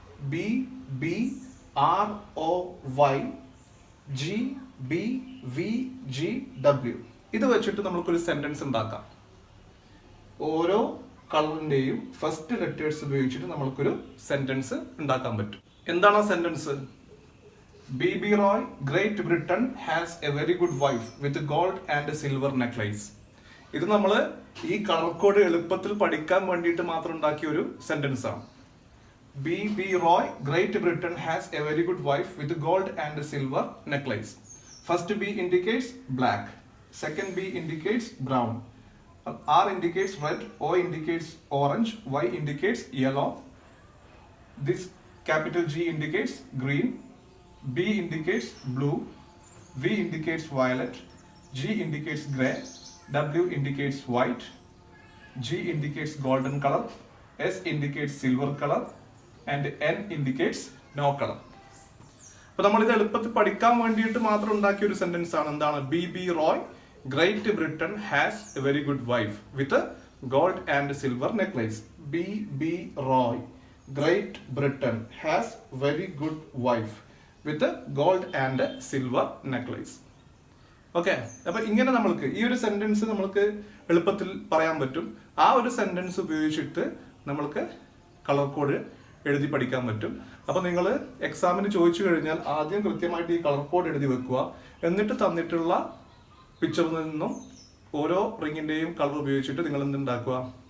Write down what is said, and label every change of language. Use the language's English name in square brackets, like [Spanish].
[English] B, B, R, O, Y, G, B, V, G, W. [Malayalam] ഇത് വെച്ചിട്ട് നമുക്കൊരു sentence ഉണ്ടാക്കാം. ഓരോ കളറിന്റെയും ഫസ്റ്റ് ലെറ്റേഴ്സ് ഉപയോഗിച്ചിട്ട് നമുക്കൊരു സെന്റൻസ് ഉണ്ടാക്കാൻ പറ്റും. എന്താണ് ആ sentence? B.B. [English] Roy, Great Britain has a very good wife with gold and silver necklace. [Malayalam] ഇത് നമ്മൾ ഈ കളർ കോഡ് എളുപ്പത്തിൽ പഠിക്കാൻ വേണ്ടിയിട്ട് മാത്രം ഉണ്ടാക്കിയ ഒരു സെന്റൻസ് ആണ്. [English] B.B. Roy, Great Britain has a very good wife with gold and silver necklace. First B indicates black, second B indicates brown, R indicates red, O indicates orange, Y indicates yellow, this capital G indicates green, B indicates blue, V indicates violet, G indicates grey, W indicates white, G indicates golden color, S indicates silver color, and N indicates no color. [Malayalam] അപ്പോൾ നമ്മൾ ഇത് എളുപ്പത്തിൽ പഠിക്കാൻ വേണ്ടിയിട്ട് മാത്രം ഉണ്ടാക്കിയ ഒരു sentence ആണ്. എന്താണ്? B.B. [English] Roy, Great Britain has a very good wife with a gold and silver necklace. B.B. Roy, Great Britain has very good wife with a gold and silver necklace. [Malayalam] Okay, അപ്പൊ ഇങ്ങനെ നമ്മൾക്ക് ഈ ഒരു sentence നമ്മൾക്ക് എളുപ്പത്തിൽ പറയാൻ പറ്റും. ആ ഒരു സെന്റൻസ് ഉപയോഗിച്ചിട്ട് നമ്മൾക്ക് കളർ കോഡ് എഴുതി പഠിക്കാൻ പറ്റും. അപ്പൊ നിങ്ങൾ എക്സാമിന് ചോദിച്ചു കഴിഞ്ഞാൽ ആദ്യം കൃത്യമായിട്ട് ഈ കളർ കോഡ് എഴുതി വെക്കുക. എന്നിട്ട് തന്നിട്ടുള്ള പിക്ചറിൽ നിന്നും ഓരോ റിങ്ങിന്റെയും കളർ ഉപയോഗിച്ചിട്ട് നിങ്ങൾ എന്തുണ്ടാക്കുക?